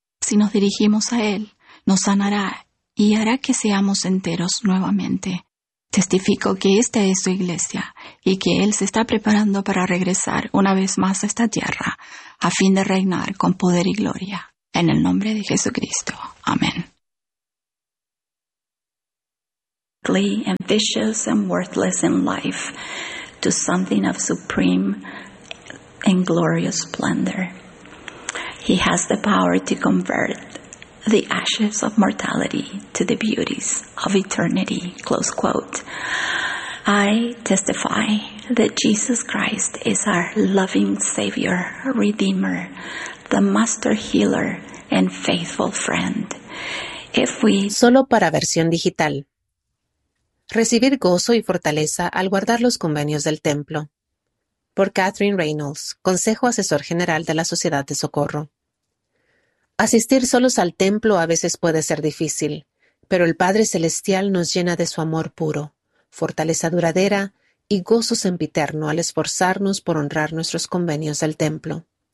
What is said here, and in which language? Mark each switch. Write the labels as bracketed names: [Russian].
[Spanish] Si nos dirigimos a Él, nos sanará y hará que seamos enteros nuevamente. Testifico que esta es su iglesia y que Él se está preparando para regresar una vez más a esta tierra a fin de reinar con poder y gloria. En el nombre de Jesucristo. Amén. [English] sickly, ambitious, and worthless in life to something of supreme and glorious splendor. He has the power to convert the ashes of mortality to the beauties of eternity. Close quote. I testify that Jesus Christ is our loving Savior, Redeemer, the Master Healer, and faithful friend. If we [Spanish] solo para versión digital. Recibir gozo y fortaleza al guardar los convenios del templo. Por Catherine Reynolds, Consejo Asesor General de la Sociedad de Socorro. Asistir solos al templo a veces puede ser difícil, pero el Padre Celestial nos llena de su amor puro, fortaleza duradera y gozo sempiterno al esforzarnos por honrar nuestros convenios del templo.